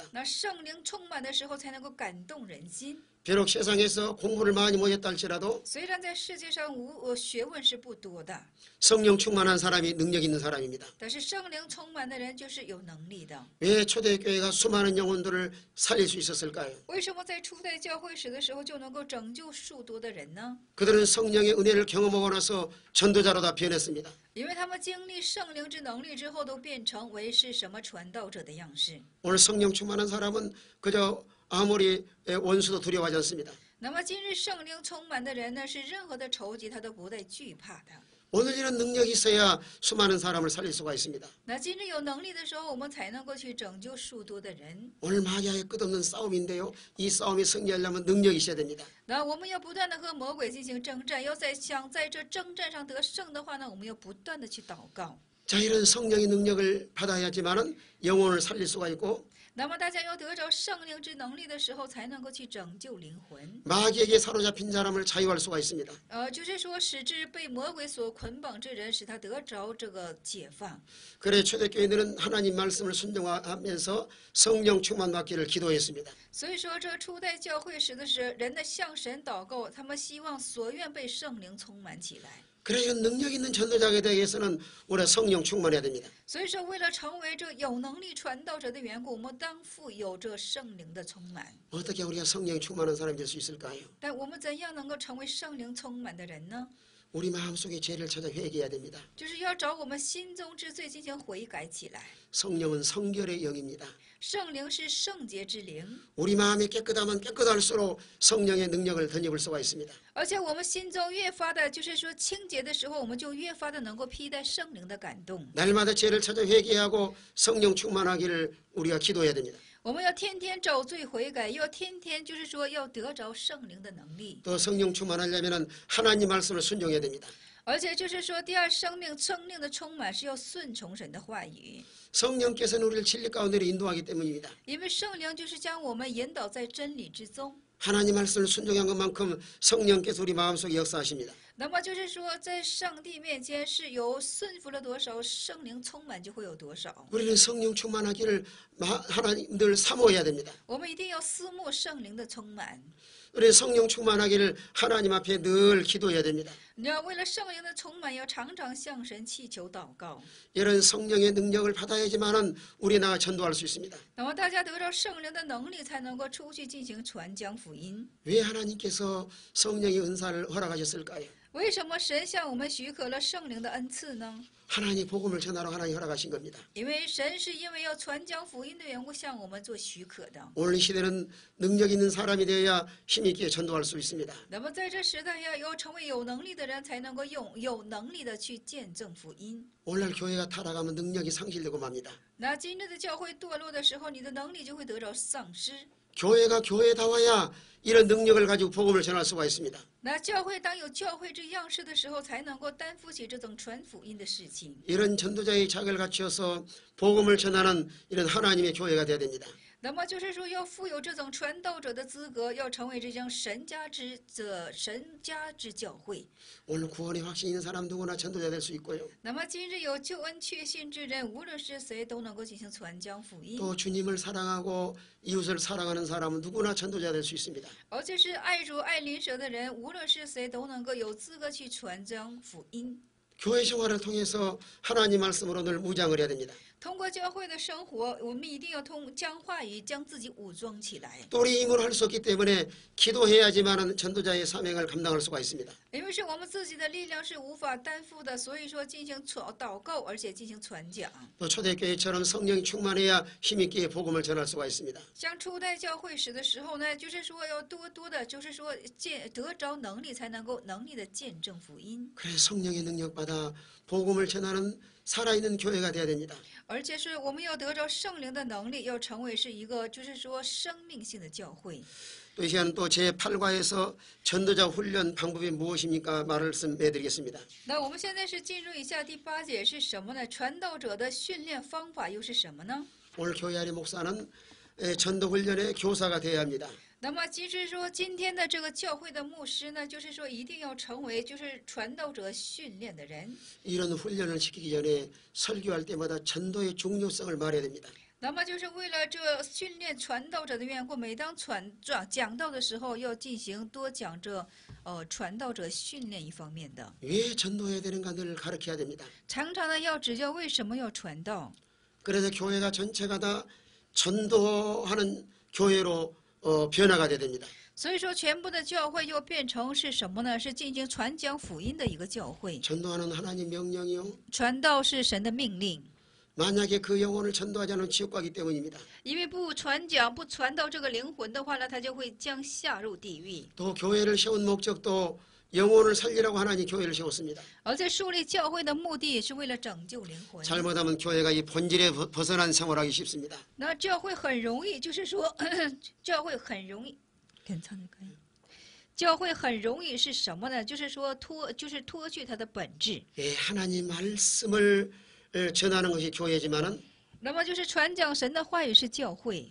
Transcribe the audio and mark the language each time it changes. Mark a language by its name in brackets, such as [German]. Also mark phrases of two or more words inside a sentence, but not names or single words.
[Chinese] 那圣灵充满的时候，才能够感动人心。 [Korean] 비록 세상에서 공부를 많이 못했다 할지라도 [Chinese] 虽然在世界上学问是不多的， [Korean] 성령 충만한 사람이 능력 있는 사람입니다. [Chinese] 但是圣灵充满的人就是有能力的。 [Korean] 왜 초대교회가 수많은 영혼들을 살릴 수 있었을까요? [Chinese] 为什么在初代教会史的时候就能够拯救数多的人呢？ [Korean] 그들은 성령의 은혜를 경험하고 나서 전도자로 다 변했습니다. [Chinese] 因为他们经历圣灵之能力之后，都变成为是什么传道者的样式。 [Korean] 오늘 성령 충만한 사람은 그저 아무리 원수도 두려워하지 않습니다. [Chinese] 那么今日圣灵充满的人呢，是任何的仇敌他都不再惧怕的。 [Korean] 오늘 이런 능력이 있어야 수많은 사람을 살릴 수가 있습니다. [Chinese] 那今日有能力的时候，我们才能够去拯救数多的人。 [Korean] 오늘 마귀와의 끝없는 싸움인데요. 이 싸움에 승리하려면 능력이 있어야 됩니다. [Chinese] 那我们要不断的和魔鬼进行征战，想在这征战上得胜的话呢，我们要不断的去祷告。 [Korean] 자, 이런 성령의 능력을 받아야지만은 영혼을 살릴 수가 있고 [Chinese] 那么大家要得着圣灵之能力的时候，才能够去拯救灵魂。 [Korean] 마귀에게 사로잡힌 사람을 자유할 수가 있습니다. [Chinese] 就是说，使之被魔鬼所捆绑之人，使他得着这个解放。 [Korean] 그래 초대교회들은 하나님 말씀을 순종하면서 성령 충만 받기를 기도했습니다. [Chinese] 所以说，这初代教会时的是人的向神祷告，他们希望所愿被圣灵充满起来。 [Korean] 그래 이런 능력 있는 전도자에 대해서는 우리가 성령 충만해야 됩니다. [Chinese] 所以说，为了成为这有能力传道者的缘故，我们当负有这圣灵的充满。 [Korean] 어떻게 우리가 성령이 충만한 사람이 될 수 있을까요? [Chinese] 但我们怎样能够成为圣灵充满的人呢？ [Korean] 우리 마음속에 죄를 찾아 회개해야 됩니다. [Chinese] 就是要找我们心中之罪进行悔改起来。 [Korean] 성령은 성결의 영입니다. [Chinese] 圣灵是圣洁之灵， [Korean] 우리 마음이 깨끗하면 깨끗할수록 성령의 능력을 덧입을 수가 있습니다. [Chinese] 而且我们心中越发的，就是说清洁的时候，我们就越发的能够披戴圣灵的感动。 [Korean] 날마다 죄를 찾아 회개하고 성령 충만하기를 우리가 기도해야 됩니다. [Chinese] 我们要天天找罪悔改，要天天就是说要得着圣灵的能力， [Korean] 또 성령 충만하려면 하나님 말씀을 순종해야 됩니다. [Chinese] 而且就是说第二圣灵的充满是要顺从神的话语， [Korean] 성령께서는 우리를 진리 가운데로 인도하기 때문입니다. [Chinese] 因为圣灵就是将我们引导在真理之中。 [Korean] 하나님 말씀을 순종한 것만큼 성령께서 우리 마음속에 역사하십니다. [Chinese] 那么就是说，在上帝面前是有顺服了多少，圣灵充满就会有多少。 [Korean] 우리는 성령 충만하기를 하나님 늘 사모해야 됩니다. [Chinese] 我们一定要思慕圣灵的充满。 [Korean] 우리 성령 충만하기를 하나님 앞에 늘 기도해야 됩니다. [Chinese] 你要为了圣灵的充满，要常常向神祈求祷告。 [Korean] 이런 성령의 능력을 받아야지만은 우리나라 전도할 수 있습니다. [Chinese] 那么大家得到圣灵的能力，才能够出去进行传讲福音。 [Korean] 왜 하나님께서 성령의 은사를 허락하셨을까요? [Chinese] 为什么神向我们许可了圣灵的恩赐呢？ [Korean] 하나님 복음을 전하러 하나님 허락하신 겁니다. [Chinese] 因为神是因为要传讲福音的缘故，向我们做许可的。 [Korean] 오늘 이 시대는 능력 있는 사람이 되어야 힘있게 전도할 수 있습니다. [Chinese] 那么在这时代要成为有能力的人，才能够有能力的去见证福音。 [Korean] 오늘날 교회가 타락하면 능력이 상실되고 맙니다. [Chinese] 那今日的教会堕落的时候，你的能力就会得到丧失。 [Korean] 교회가 교회다워야 이런 능력을 가지고 복음을 전할 수가 있습니다. [Chinese] 那教会当有教会这样式的时候，才能够担负起这种传福音的事情。 [Korean] 이런 전도자의 자격을 갖추어서 복음을 전하는 이런 하나님의 교회가 되어야 됩니다. [Chinese] 那么就是说，要负有这种传道者的资格，要成为这将神家之教会。 [Korean] 오늘 구원의 확신 있는 사람 누구나 전도자 될 수 있고요. [Chinese] 那么今日有救恩确信之人，无论是谁，都能够进行传讲福音。 [Korean] 또 주님을 사랑하고 이웃을 사랑하는 사람은 누구나 전도자 될 수 있습니다. [Chinese] 而且是爱主爱邻舍的人，无论是谁，都能够有资格去传讲福音。 [Korean] 교회 생활을 통해서 하나님 말씀으로 늘 무장을 해야 됩니다. [Chinese] 通过教会的生活，我们一定要将话语将自己武装起来。 [Korean] 또 우리 힘으로 할 수 없기 때문에 기도해야지만 전도자의 사명을 감당할 수가 있습니다. [Chinese] 因为是我们自己的力量是无法担负的，所以说进行祷告，而且进行传讲。 [Korean] 또 초대교회처럼 성령이 충만해야 힘있게 복음을 전할 수가 있습니다. [Chinese] 像初代教会史的时候呢，就是说要多的，就是说得着能力，才能够能力的见证福音。 [Korean] 그래 성령의 능력 받아 복음을 전하는 살아있는 교회가 되어야 됩니다. [Chinese] 而且是我们要得着圣灵的能力，要成为是一个就是说生命性的教会。 [Korean] 또 이 시간 또 제8과에서 전도자 훈련 방법이 무엇입니까? 말씀해 드리겠습니다. [Chinese] 那我们现在是进入以下第8节是什么呢？传道者的训练方法又是什么呢？ [Korean] 오늘 교회 안의 목사는 전도 훈련의 교사가 되어야 합니다. [Chinese] 那么其实说今天的这个教会的牧师呢，就是说一定要成为就是传道者训练的人。 [Korean] 이런 훈련을 시키기 전에 설교할 때마다 전도의 중요성을 말해야 됩니다. [Chinese] 那么就是为了这训练传道者的缘故，每当讲道的时候，要进行多讲这传道者训练一方面的。 [Korean] 왜 전도해야 되는가 늘 가르쳐야 됩니다. [Chinese] 常常的要指教为什么要传道。 [Korean] 그래서 교회가 전체가 다 전도하는 교회로 변화가 돼야 됩니다. [Chinese] 所以说，全部的教会又变成是什么呢？是进行传讲福音的一个教会。 [Korean] 전도하는 하나님 명령이요. [Chinese] 传道是神的命令， [Korean] 만약에 그 영혼을 전도하지 않으면 지옥 가기 때문입니다. [Chinese] 因为不传讲、不传到这个灵魂的话呢，他就会将下入地狱。 [Korean] 또 교회를 세운 목적도 영혼을 살리라고 하나님 교회를 세웠습니다. [Chinese] 而在树立教会的目的也是为了拯救灵魂。 [Korean] 잘못하면 교회가 이 본질에 벗어난 생활하기 쉽습니다. [Chinese] 那教会很容易，就是说，教会很容易，教会很容易是什么呢？就是说脱去它的本质。 [Korean] 예, 하나님 말씀을 전하는 것이 교회지만은 [Chinese] 那么就是传讲神的话语是教会，